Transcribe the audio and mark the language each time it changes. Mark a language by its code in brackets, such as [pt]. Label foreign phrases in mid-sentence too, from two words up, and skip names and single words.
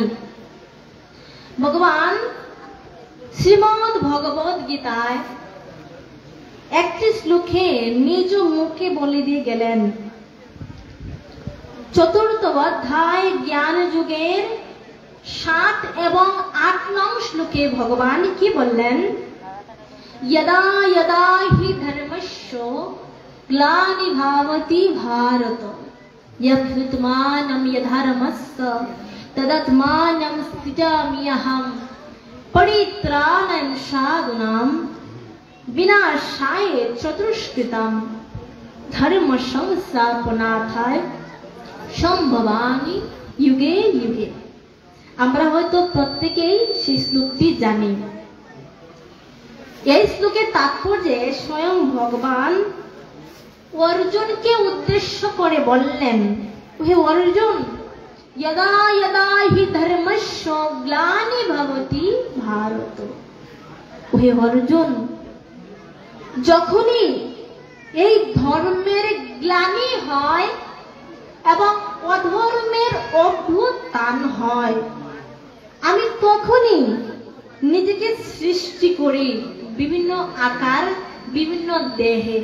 [bn] ভগবান শ্রীমদ ভগবত গীতায় একটি শ্লোকে নিজ মুখে বলে দিয়ে গেলেন। চতুর্থ অধ্যায় জ্ঞান যুগের 7 এবং 8 নং শ্লোকে ভগবান কি বললেন? [sa] यदा यदा हि धर्मस्य ग्लानिर्भवति भारत यद्विद्यमानं यद्धर्मस्य तदात्मानं सृजाम्यहं परित्राणाय साधूनां विनाशाय चतुष्कृतं धर्म संस्थापनार्थाय সম্ভবামি যুগে যুগে। [bn] আমরা হয়তো প্রত্যেকেই সেই শ্লোকটি জানি। এই শ্লোকের তাৎপর্যে স্বয়ং ভগবান অর্জুনকে উদ্দেশ্য করে বললেন, হে অর্জুন, [sa] यदा यदा हि धर्मस्य ग्लानिर्भवति भारत। [bn] হে অর্জুন, যখনই এই ধর্মের গ্লানি হয় এবং অধর্মের অভ্যুত্থান হয়, আমি তখনই নিজেকে সৃষ্টি করি বিভিন্ন আকার বিভিন্ন দেহে।